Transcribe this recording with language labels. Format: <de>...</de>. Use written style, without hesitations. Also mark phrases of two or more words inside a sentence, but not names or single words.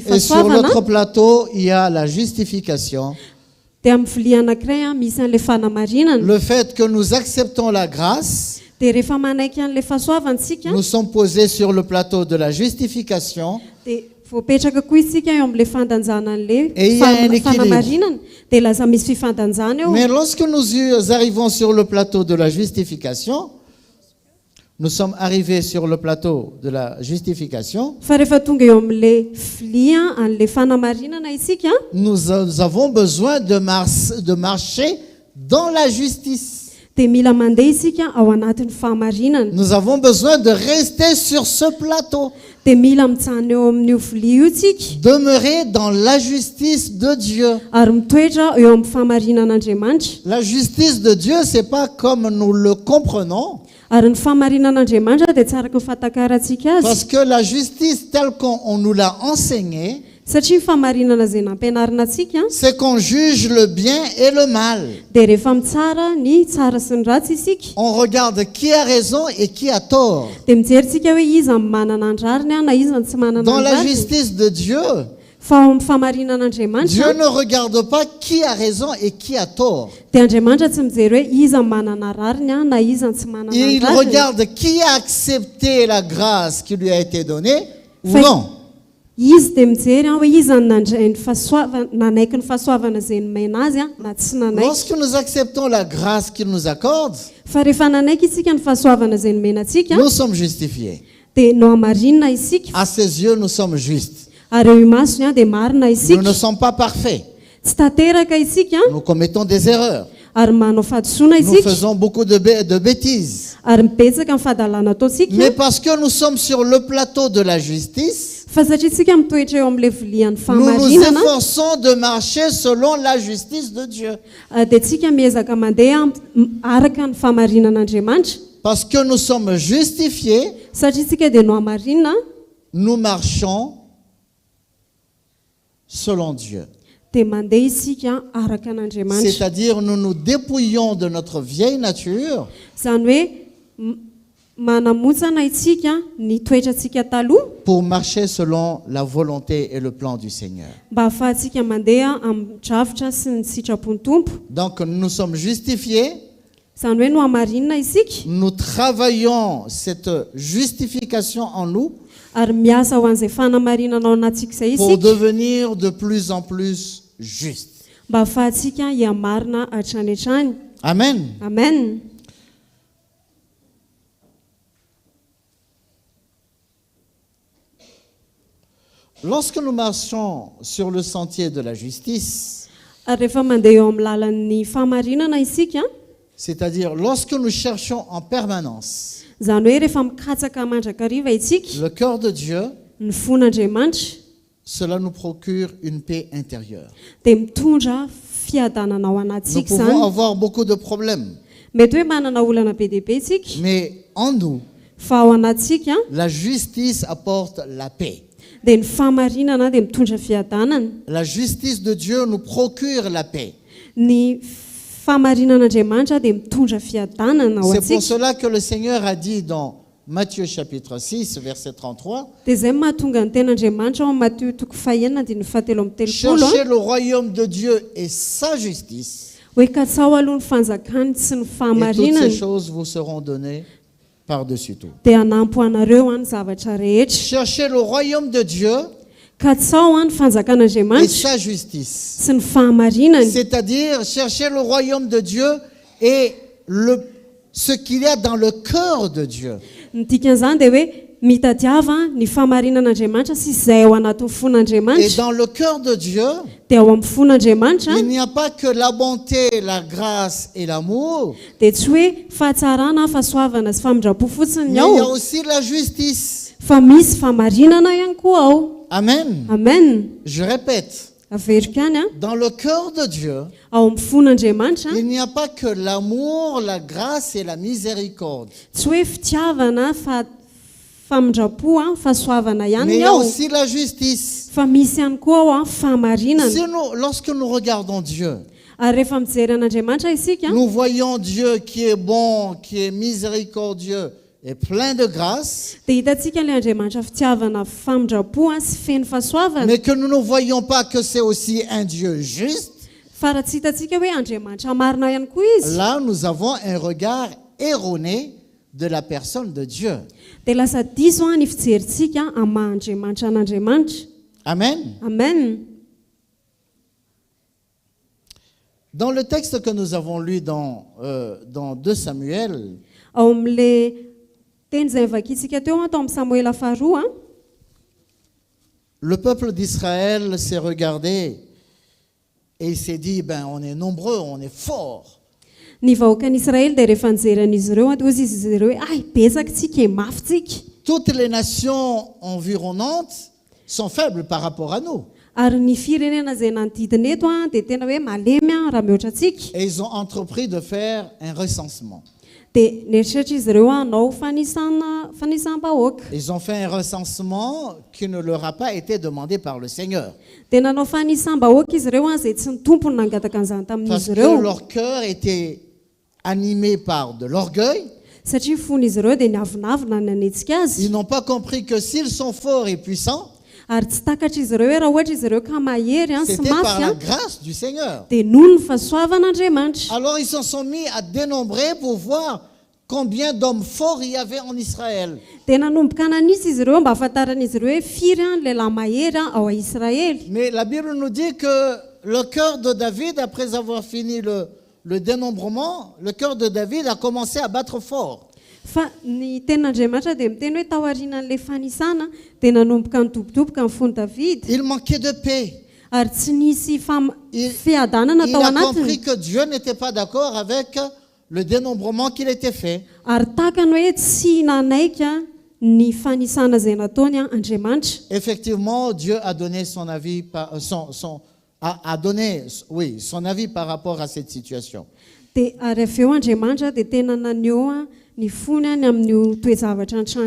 <fr>et sur</fr> <mg>fahasoavana</mg> <fr>l'autre plateau, il y a la justification.</fr> <mg>dia amin'ny vilia anankiray misy an'ilay fanamarinana.</mg> <fr>Le fait que nous acceptons la grâce,</fr> <mg>Dia rehefa manaiky an'ilay fahasoavantsika</mg> <fr>nous sommes posés sur le plateau de la justification.</fr> <mg>dia voapetraka koa isika eo amin'ilay fandanjana</mg> <fr>Et il</fr> <mg>an'ilay</mg> <fr>y a un équilibre.</fr> <mg>fanamarinana dia lasa misy fifandanjana eo.</mg> <fr>Mais lorsque nous arrivons sur le plateau de la justification, nous sommes arrivés sur le plateau de la justification,</fr> <mg>Fa rehefa tonga eo amin'ilay vilia an'ilay fanamarinana isika</mg> <fr>nous avons besoin de marcher dans la justice.</fr> <mg>dia mila mandeha isika ao anatin'ny fahamarinana.</mg> <fr>Nous avons besoin de rester sur ce plateau,</fr> <mg>Dia mila mijano eo amin'io vilia io tsika</mg> <fr>demeurer dans la justice de Dieu.</fr> <mg>ary mitoetra eo amin'ny fahamarinan'Andriamanitra.</mg> <fr>La justice de Dieu, c'est pas comme nous le comprenons.</fr> <mg>Ary ny fahamarinan'Andriamanitra dia tsara ka fahatakarantsika</mg> <fr>Parce</fr> <mg>azy.</mg> <fr>que la justice telle qu'on nous l'a enseignée,</fr> <mg>Satria ny fahamarinana izay nampianarina antsika</mg> <fr>c'est qu'on juge le bien et le mal.</fr> <mg>dia rehefa mitsara ny tsara sy ny ratsy isika</mg> <fr>On regarde qui a raison et qui a tort.</fr> <mg>dia mijerytsika hoe iza ny manana ny rariny na iza ny tsy manana</mg> <fr>Dans</fr> <mg>ny</mg> <fr>la</fr> <mg>rariny.</mg> <fr>justice de Dieu,</fr> <mg>Fa ao amin'ny fahamarinan'Andriamanitra</mg> <fr>Dieu ne regarde pas qui a raison et qui a tort.</fr> <mg>dia Andriamanitra tsy mijery hoe iza ny manana rariny na iza ny tsy manana ny</mg> <fr>Il</fr> <mg>rariny.</mg> <fr>regarde qui a accepté la grâce qui lui a été donnée ou Fait- non.</fr> <mg>Izy dia mijery hoe iza ny nandray ny fahasoavana nanaiky ny fahasoavana izay nomena azy na tsy nanaiky.</mg> <fr>Lorsque nous acceptons la grâce qu'il nous accorde,</fr> <mg>Fa rehefa nanaiky isika ny fahasoavana izay nomena antsika</mg> <fr>nous sommes justifiés.</fr> <mg>dia no amarinina isika</mg> <fr>À ses yeux, nous sommes justes.</fr> <mg>ary eo imasony dia marina</mg> <fr>Nous</fr> <mg>isika.</mg> <fr>ne sommes pas parfaits.</fr> <mg>Tsy tanteraka isika</mg> <fr>Nous commettons des erreurs.</fr> <mg>ary manao fahadisoana</mg> <fr>Nous</fr> <mg>isika</mg> <fr>faisons beaucoup de bêtises.</fr> <mg>ary mibetsaka amin'ny fahadalana ataontsika.</mg> <fr>Mais parce que nous sommes sur le plateau de la justice,</fr> <mg>Fa satria tsika mitoetra eo amin'ilay vilian'ny</mg> <fr>nous nous</fr> <mg>fahamarinana</mg> <fr>efforçons de marcher selon la justice de Dieu.</fr> <mg>dia tsika miezaka mandeha araka ny fahamarinan'Andriamanitra</mg> <fr>Parce que nous sommes justifiés,</fr> <mg>satria tsika dia no amarinina</mg> <fr>nous marchons selon Dieu.</fr> <mg>dia mandeha isika araka an'Andriamanitra.</mg> <fr>C'est-à-dire, nous nous dépouillons de notre vieille nature</fr> <mg>Izany hoe manamotsana isika ny toetrantsika taloha</mg> <fr>pour marcher selon la volonté et le plan du Seigneur.</fr> <mg>mba ahafahantsika mandeha amin'ny drafitra sy ny sitrapony tompo.</mg> <fr>Donc, nous sommes justifiés,</fr> <mg>Izany hoe no amarinina isika</mg> <fr>nous travaillons cette justification en nous</fr> <mg>ary miasa ho an'izay fanamarinana ao anatsika izay</mg> <fr>pour</fr> <mg>isika</mg> <fr>devenir de plus en plus justes.</fr> <mg>mba ahafahantsika hiamarina hatrany hatrany.</mg> <fr>Amen.</fr> <mg>Amen.</mg> <fr>Lorsque nous marchons sur le sentier de la justice,</fr> <mg>Ary rehefa mandeha eo amin'ny lalan'ny fahamarinana isika</mg> <fr>c'est-à-dire lorsque nous cherchons en permanence</fr> <mg>izany hoe rehefa mikatsaka mandrakariva isika</mg> <fr>le cœur de Dieu,</fr> <mg>ny fon'Andriamanitra</mg> <fr>cela nous procure une paix intérieure.</fr> <mg>dia mitondra fiadanana ao</mg> <fr>Nous</fr> <mg>anatsika</mg> <fr>pouvons</fr> <mg>izany.</mg> <fr>avoir beaucoup de problèmes,</fr> <mg>Mety hoe manana olana be dia be isika</mg> <fr>mais en nous,</fr> <mg>fa ao anatsika</mg> <fr>la justice apporte la paix.</fr> <mg>dia ny fahamarinana dia mitondra fiadanana.</mg> <fr>La justice de Dieu nous procure la paix.</fr> <mg>Ny fahamarinan'Andriamanitra dia mitondra fiadanana ao</mg> <fr>C'est pour</fr> <mg>atsika.</mg> <fr>cela que le Seigneur a dit dans Matthieu chapitre 6, verset 33,</fr> <mg>Dia izay no mahatonga ny ten'Andriamanitra ao amin'ny Matthieu toko fahaenina dia ny fahatelo amin'ny telopolo</mg> <fr>cherchez le royaume de Dieu et sa justice,</fr> <mg>hoe katsao aloha ny fanjakany sy ny</mg> <fr>et toutes</fr> <mg>fahamarinany</mg> <fr>ces choses vous seront données par-dessus tout.</fr> <mg>dia hanampy anareo ny zavatra rehetra.</mg> <fr>Cherchez le royaume de Dieu</fr> <mg>Katsao ny</mg> <fr>et</fr> <mg>fanjakan'Andriamanitra</mg> <fr>sa justice.</fr> <mg>sy ny fahamarinany.</mg> <fr>C'est-à-dire, cherchez le royaume de Dieu et ce qu'il y a dans le cœur de Dieu.</fr> <mg>Ny dikan'izany dia hoe mitadiava ny fahamarinan'Andriamanitra sy izay ao anatin'ny</mg> <fr>Et</fr> <mg>fon'Andriamanitra.</mg> <fr>dans le cœur de Dieu,</fr> <mg>Dia ao amin'ny fon'Andriamanitra</mg> <fr>il n'y a pas que la bonté, la grâce et l'amour,</fr> <mg>dia tsy hoe fahatsarana, fahasoavana sy famindrapo fotsiny</mg> <fr>mais il y a</fr> <mg>ao</mg> <fr>aussi la justice.</fr> <mg>fa misy fahamarinana ihany koa ao.</mg> <fr>Amen.</fr> <mg>Amen.</mg> <fr>Je répète,</fr> <mg>Averiko ihany a.</mg> <fr>dans le cœur de Dieu,</fr> <mg>Ao amin'ny fon'Andriamanitra</mg> <fr>il n'y a pas que l'amour, la grâce et la miséricorde,</fr> <mg>tsy hoe fitiavana, famindrapo, fahasoavana</mg> <fr>mais</fr> <mg>ihany</mg> <fr>il y a</fr> <mg>ao</mg> <fr>aussi la justice.</fr> <mg>fa misy ihany koa ao fahamarinana.</mg> <fr>Si lorsque nous regardons Dieu,</fr> <mg>Ary rehefa mijery an'Andriamanitra isika</mg> <fr>nous voyons Dieu qui est bon, qui est miséricordieux et plein de grâce,</fr> <mg>dia hitantsika ilay Andriamanitra fitiavana, famindrapo sy feno fahasoavana.</mg> <fr>mais que nous ne voyons pas que c'est aussi un Dieu juste,</fr> <mg>Fa raha tsy hitantsika hoe Andriamanitra marina ihany koa izy</mg> <fr>là nous avons un regard erroné de la personne de Dieu.</fr> <mg>dia lasa diso ny fijerintsika amin'ny maha-Andriamanitra an'Andriamanitra.</mg> <fr>Amen.</fr> <mg>Amen.</mg> <fr>Dans le texte que nous avons lu dans 2 Samuel,</fr> <mg>Ao amin'ilay teny izay vakintsika teo atao amin'ny Samoela faharoa</mg> <fr>le peuple d'Israël s'est regardé et il s'est dit, ben on est nombreux, on est forts.</fr> <mg>ny vahoakan'Israely dia rehefa nijeran'izy ireo dia ozy izy ireo hoe ay betsaka tsika mafy tsika.</mg> <fr>Toutes les nations environnantes sont faibles par rapport à nous.</fr> <mg>Ary ny firenena izay nanodidina eto dia tena hoe malemy raha mihoatra antsika.</mg> <fr>Et ils ont entrepris de faire un recensement.</fr> <mg>dia nieritreritra izy ireo hanao fanisam-bahoaka.</mg> <fr>Ils ont fait un recensement qui ne leur a pas été demandé par le Seigneur.</fr> <mg>Dia nanao fanisam-bahoaka izy ireo izay tsy ny tompony nangataka an'izany</mg> <fr>Parce</fr> <mg>tamin'izy</mg> <fr>que</fr> <mg>ireo.</mg> <fr>leur cœur était animé par de l'orgueil.</fr> <mg>Satria fon'izy ireo dia niavinavina ny anetsika azy.</mg> <fr>Ils n'ont pas compris que s'ils sont forts et puissants,</fr> <mg>Ary tsy takatra izy ireo hoe raha ohatra izy ireo ka mahery sy</mg> <fr>c'était par</fr> <mg>mafy</mg> <fr>la grâce du Seigneur.</fr> <mg>dia noho ny fahasoavan'Andriamanitra.</mg> <fr>Alors ils se sont mis à dénombrer pour voir combien d'hommes forts il y avait en Israël.</fr> <mg>Dia nanomboka nanisa izy ireo mba ahafantaran'izy ireo hoe firy ny lehilahy mahery ao Israely.</mg> <fr>Mais la Bible nous dit que le cœur de David, après avoir fini le dénombrement, le cœur de David a commencé à battre fort.</fr> <mg>Fa ny tenin'Andriamanitra dia miteny hoe taorian'ilay fanisana dia nanomboka nidobodoboka ny fony David</mg> <fr>Il manquait de paix.</fr> <mg>ary tsy nisy</mg> <fr>Il</fr> <mg>fiadanana tao</mg> <fr>a compris</fr> <mg>anatiny.</mg> <fr>que Dieu n'était pas d'accord avec le dénombrement qu'il était fait.</fr> <mg>Ary takany hoe tsy nanaika ny fanisana izay nataony Andriamanitra.</mg> <fr>Effectivement, Dieu a donné son avis, a donné, oui, son avis par rapport à cette situation.</fr> <mg>Dia ary avy eo Andriamanitra dia tena naneho ny fony amin'io toejavatra an-trango</mg>